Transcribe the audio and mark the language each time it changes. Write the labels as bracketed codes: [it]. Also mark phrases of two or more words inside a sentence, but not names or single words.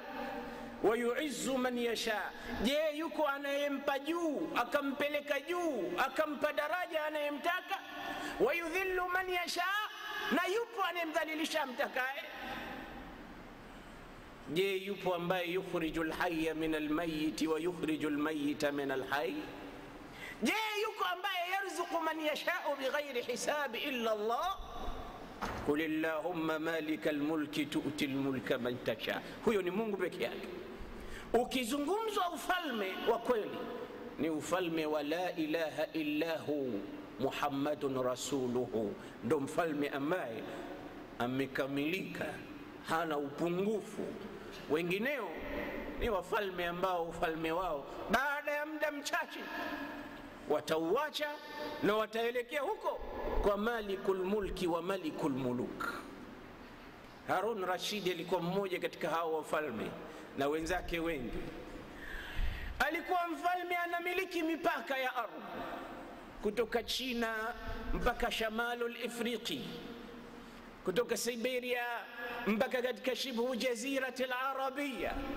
[ar] ويعز من يشاء, [sw] je, yuko anayempa juu akampeleka juu akampa daraja anayemtaka? [ar] ويذل من يشاء, [sw] na yupo anemdhalilisha mtakaye. Je, yupo ambaye [ar] يخرج الحي من الميت ويخرج الميت من الحي? [sw] Je, yuko ambaye [ar] يرزق من يشاء بغير حساب إلا الله? قل اللهم مالك الملك تؤتي الملك من تشاء. [sw] Huyo ni Mungu peke yake. Ukizungumzwa ufalme wa kweli ni ufalme wa [ar] لا إله إلا هو محمد رسوله, [sw] ndo mfalme ambaye amekamilika, hana upungufu. Wengineo ni wafalme ambao ufalme wao baada ya muda mchache watauacha na wataelekea huko kwa [ar] مالك الملك ومالك الملوك. [sw] Harun Rashid alikuwa mmoja katika hao wafalme na wenzake wengi. Alikuwa mfalme anamiliki mipaka ya ardhi kutoka China mpaka Shamalul Afriqi, kutoka Siberia mpaka katika shibhu jaziratil arabia.